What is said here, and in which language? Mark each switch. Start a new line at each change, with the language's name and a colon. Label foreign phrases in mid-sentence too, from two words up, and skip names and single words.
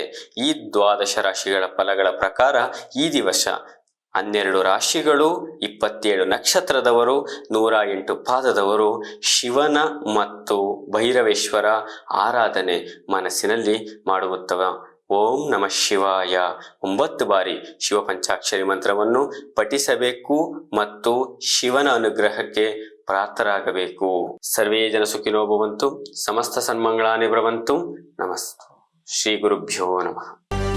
Kannada: ಈ 12 ರಾಶಿಗಳ ಫಲಗಳ ಪ್ರಕಾರ ಈ ದಿವಸ 12 ರಾಶಿಗಳು, 27 ನಕ್ಷತ್ರದವರು, 108 ಪಾದದವರು ಶಿವನ ಮತ್ತು ಭೈರವೇಶ್ವರ ಆರಾಧನೆ ಮನಸ್ಸಿನಲ್ಲಿ ಮಾಡುತ್ತವೆ.
Sanskrit: ಓಂ ನಮಃ ಶಿವಾಯ
Kannada: 9 ಬಾರಿ ಶಿವ ಪಂಚಾಕ್ಷರಿ ಮಂತ್ರವನ್ನು ಪಠಿಸಬೇಕು ಮತ್ತು ಶಿವನ ಅನುಗ್ರಹಕ್ಕೆ ಪ್ರಾರ್ಥರಾಗಬೇಕು.
Sanskrit: ಸರ್ವೇ ಜನ ಸುಖಿನೋ ಭವಂತು, ಸಮಸ್ತ ಸನ್ಮಂಗಳಾನಿ ಭವಂತು. ನಮಸ್ತೆ. ಶ್ರೀ ಗುರುಭ್ಯೋ ನಮಃ.